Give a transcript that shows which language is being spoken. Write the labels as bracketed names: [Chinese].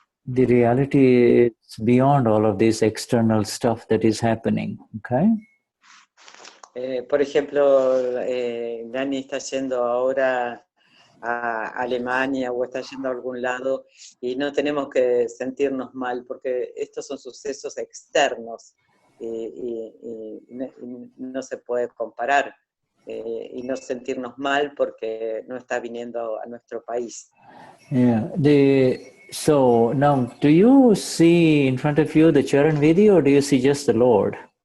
[English] The reality is beyond all of this external stuff that is happening, okay? [Spanish] Por ejemplo, Dani está yendo ahora a Alemania o está yendo a algún lado y no tenemos que sentirnos mal porque estos son sucesos externos y no se puede comparar y no sentirnos mal porque no está viniendo a nuestro país. [English] Yeah. So now, do you see in front of you the Charan Vidhi, or do you see just the Lord?